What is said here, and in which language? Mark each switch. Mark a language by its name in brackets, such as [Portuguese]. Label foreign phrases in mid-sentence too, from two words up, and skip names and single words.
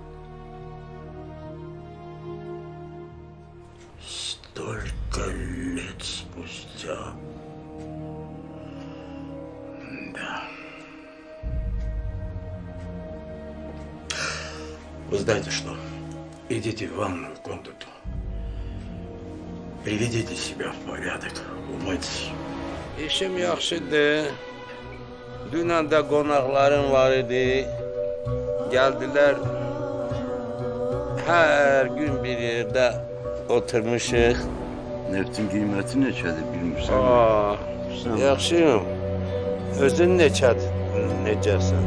[Russian] Столько лет спустя. Да. Вы знаете что? Идите в ванную комнату. Приведите себя в порядок. Умойтесь. [Azerbaijani] İşim yaxşıdır. Dünən də qonaqlarım var idi. Gəldilər. Hər gün bir yerdə oturmuşuq. Neftin kıymeti neçədir bilmirsən? Yaxşıyım. Özün necəsən?